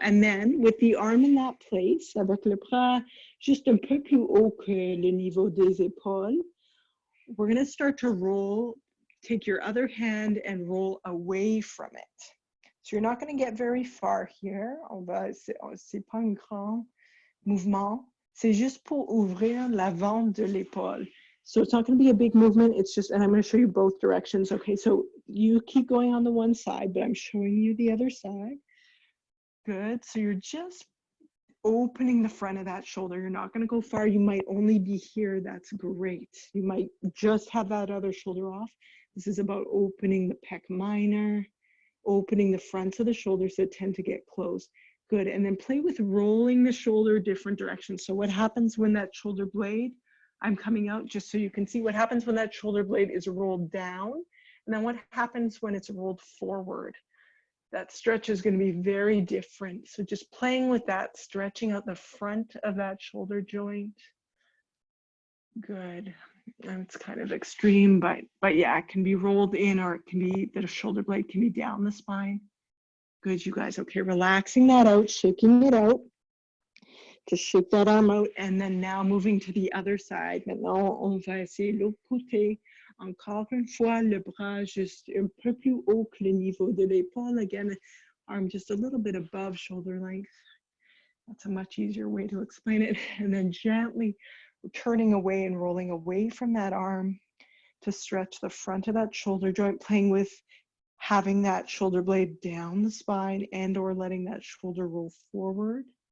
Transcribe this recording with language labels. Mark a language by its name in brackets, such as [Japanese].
[English] And then with the arm in that place, [French] avec le bras juste un peu plus haut que le niveau des épaules, [English] we're going to start to roll. Take your other hand and roll away from it. So you're not going to get very far here. [French] C'est pas un grand mouvement. C'est juste pour ouvrir l'avant de l'épaule. [English] So it's not going to be a big movement. It's just, and I'm going to show you both directions. Okay, so you keep going on the one side, but I'm showing you the other side. Good. So you're just opening the front of that shoulder. You're not going to go far. You might only be here. That's great. You might just have that other shoulder off. This is about opening the pec minor, opening the fronts of the shoulders that tend to get closed. Good. And then play with rolling the shoulder different directions. So what happens when that shoulder blade, I'm coming out just so you can see what happens when that shoulder blade is rolled down. And then what happens when it's rolled forward. That stretch is going to be very different. So just playing with that, stretching out the front of that shoulder joint. Good. And it's kind of extreme, but yeah, it can be rolled in, or it can be that a shoulder blade can be down the spine. Good, you guys. Okay, relaxing that out, shaking it out. Just shake that arm out, and then now moving to the other side. [French] Maintenant, on va essayer l'autre côté. Encore une fois, le bras juste un peu plus haut que le niveau de l'épaule. [English] Again, arm just a little bit above shoulder length. That's a much easier way to explain it. And then gently turning away and rolling away from that arm to stretch the front of that shoulder joint, playing with having that shoulder blade down the spine and or letting that shoulder roll forward.